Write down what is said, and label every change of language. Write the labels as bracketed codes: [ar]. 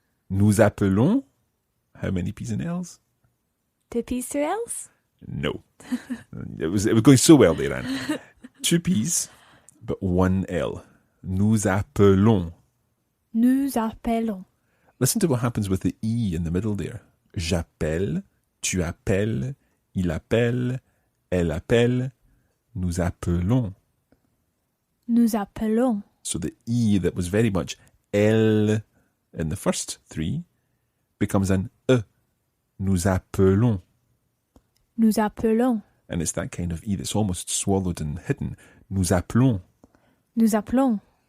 [fr] Nous appelons. [en] How many P's and L's? 2 P's, 2 L's. No. It was going so well there, Anne. 2 P's, but 1 L. [fr] Nous appelons. Nous appelons. [en] Listen to what happens with the E in the middle there. [fr] J'appelle, tu appelles, il appelle, elle appelle, nous appelons. Nous appelons. [en] So the E that was very much L in the first 3 becomes an E. [fr] Nous appelons. Nous appelons. [en] And it's that kind of E that's almost swallowed and hidden. [fr] Nous appelons. Nous appelons.